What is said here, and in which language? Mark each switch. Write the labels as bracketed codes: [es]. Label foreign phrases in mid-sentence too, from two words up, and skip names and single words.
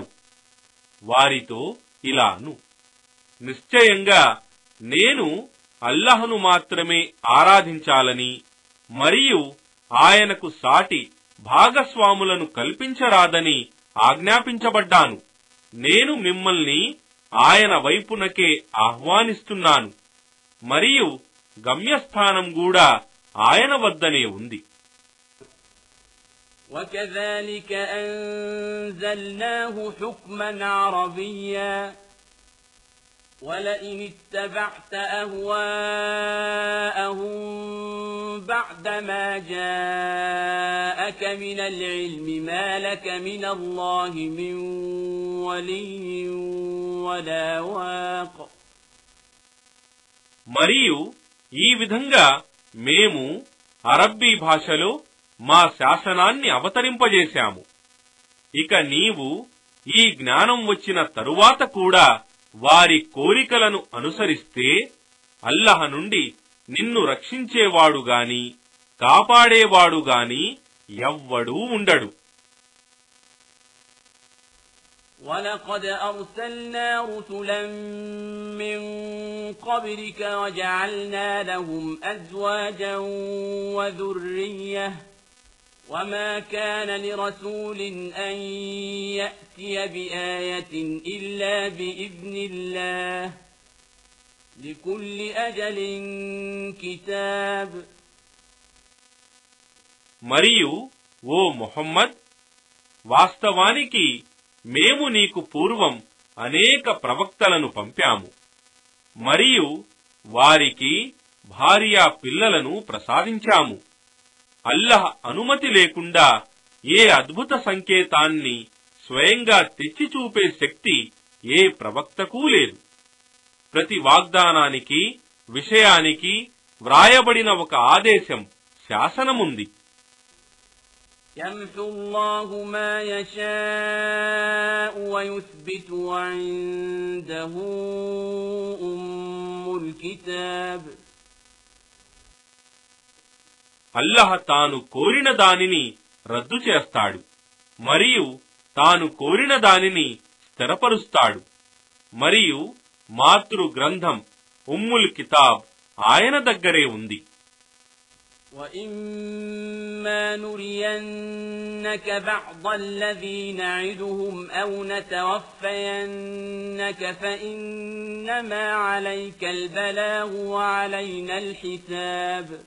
[te] వారితో ఇలా అను, నిశ్చయంగా నేను అల్లహను మాత్రమే ఆరాధించాలని మరియు ఆయనకు సాటి భాగస్వాములను కల్పించరాదని ఆజ్ఞాపించబడ్డాను. నేను మిమ్మల్ని ఆయన వైపునకే ఆహ్వానిస్తున్నాను, మరియు గమ్యస్థానం కూడా ఆయన వద్దనే ఉంది. [ar] وكذلك أنزلناه حكما عربيا ولئن اتبعت أهواءهم بعدما جاءك من العلم ما لك من الله من ولي ولا واق. [te] మరియు ఈ విధంగా మేము అరబ్బీ భాషలో మా శాసనాన్ని అవతరింపజేశాము. ఇక నీవు ఈ జ్ఞానం వచ్చిన తరువాత కూడా వారి కోరికలను అనుసరిస్తే అల్లహ నుండి నిన్ను రక్షించేవాడుగాని కాపాడేవాడుగాని ఎవ్వడూ ఉండడు. [ar] وَلَقَدْ أَرْسَلْنَا رُسُلًا مِّن قَبْلِكَ وَجَعَلْنَا لَهُمْ أَزْوَاجًا وَذُرِّيَّةً وَمَا كَانَ لِرَسُولٍ أَن يَأْتِيَ بِآيَةٍ إِلَّا بِإِذْنِ اللَّهِ لِكُلِّ أَجَلٍ كِتَابٌ. [te] మరియు ఓ ముహమ్మద్, వాస్తవానికి మేము నీకు పూర్వం అనేక ప్రవక్తలను పంపాము, మరియు వారికి భార్యా పిల్లలను ప్రసాదించాము. అల్లహ అనుమతి లేకుండా ఏ అద్భుత సంకేతాన్ని స్వయంగా తెచ్చి చూపే శక్తి ఏ ప్రవక్తకూ లేదు. ప్రతి వాగ్దానానికి, విషయానికి వ్రాయబడిన ఒక ఆదేశం, శాసనముంది. [ar] يَمْحُو اللَّهُ مَا يَشَاءُ وَيُثْبِتُ وَعِندَهُ أُمُّ الْكِتَابِ. [te] అల్లహ తాను కోరిన దానిని రద్దు చేస్తాడు, మరియు తాను కోరిన దానిని స్థిరపరుస్తాడు. మరియు మాతృ గ్రంథం [ar] أم الكتاب [te] ఆయన దగ్గరే ఉంది. [ar] وَإِمَّا نُرِيَنَّكَ بَعْضَ الَّذِي نَعِدُهُمْ أَوْ نَتَوَفَّيَنَّكَ فَإِنَّمَا عَلَيْكَ الْبَلَاغُ وَعَلَيْنَا الْحِسَابُ.